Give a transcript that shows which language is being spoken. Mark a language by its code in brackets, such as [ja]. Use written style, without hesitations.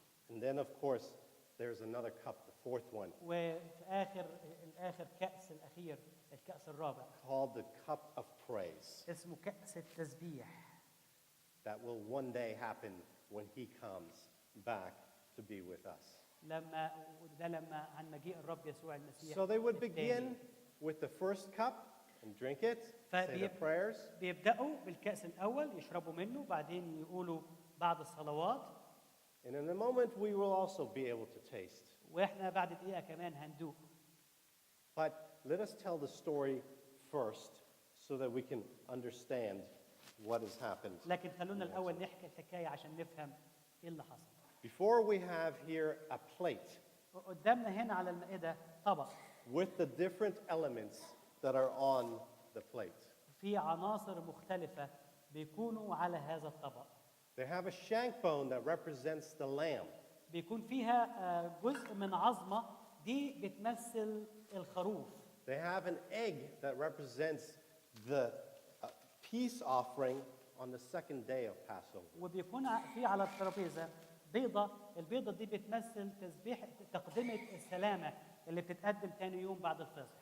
[en] And then of course there's another cup, the fourth one. [ar] وفي الآخر كأس الأخير, الكأس الرابع. [en] Called the cup of praise. [ar] اسمه كأس التسبيح. [en] that will one day happen when he comes back to be with us. [ar] لما عن مجيء الرب يسوع المسيح. [en] So they would [ar] التاني. [en] begin with the first cup and drink it, say their prayers. [ar] بيبدأوا بالكأس الأول يشربوا منه بعدين يقولوا بعض الصلوات. [en] And in a moment we will also be able to taste. [ar] وإحنا بعد دقيقة كمان هندوق. [en] But let us tell the story first so that we can understand what has happened. [ar] لكن خلونا الأول نحكي الحكاية عشان نفهم إيه اللي حصل. [en] Before we have here a plate [ar] قدامنا هنا على المائدة طبق. [en] with the different elements that are on the plate. [ar] في عناصر مختلفة بيكونوا على هذا الطبق. [en] They have a shank bone that represents the lamb. [ar] بيكون فيها جزء من عظمة دي بتمثل الخروف. [en] They have an egg that represents the peace offering on the second day of Passover. [ar] وبيكون في على الترابيزة بيضة، البيضة دي بتمثل تقدمة السلامة اللي بتتقدم تاني يوم بعد الفصح.